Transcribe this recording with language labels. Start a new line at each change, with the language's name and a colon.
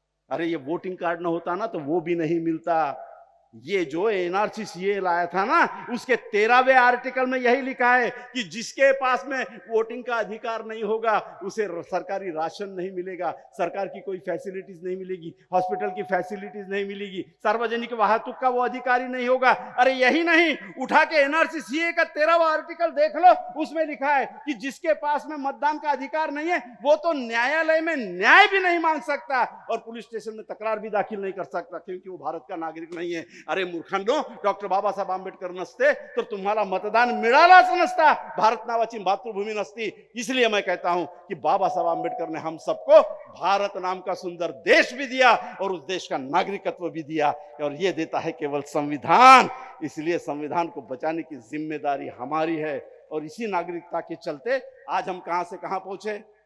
Hindi: अरे ये voting card ना होता ना तो वो भी नहीं मिलता। ये जो एनआरसी सीए लाया था ना, उसके 13वें आर्टिकल में यही लिखा है कि जिसके पास में वोटिंग का अधिकार नहीं होगा उसे सरकारी राशन नहीं मिलेगा, सरकार की कोई फैसिलिटीज नहीं मिलेगी, हॉस्पिटल की फैसिलिटीज नहीं मिलेगी, सार्वजनिक वाहतुक का वो अधिकारी नहीं होगा। अरे यही नहीं, उठा के एनआरसी सीए का 13वां आर्टिकल देख लो, उसमें लिखा है कि जिसके पास में मतदान का अधिकार नहीं है वो तो न्यायालय में न्याय भी नहीं मांग सकता और पुलिस स्टेशन में तकरार भी दाखिल नहीं कर सकता, क्योंकि वो भारत का नागरिक नहीं है।
Marathi: अरे मूर्खांनो, डॉक्टर बाबासाहेब आंबेडकर नसते तर तुम्हाला मतदान मिळालाच नसता, भारत नावाची मातृभूमी नसती।
Hindi: इसलिए मैं कहता हूं कि बाबासाहेब आंबेडकर ने हम सबको भारत नाम का सुंदर देश भी दिया और उस देश का नागरिकत्व भी दिया, और ये देता है केवल संविधान। इसलिए संविधान को बचाने की जिम्मेदारी हमारी है। और इसी नागरिकता के चलते आज हम कहां से कहां पहुंचे।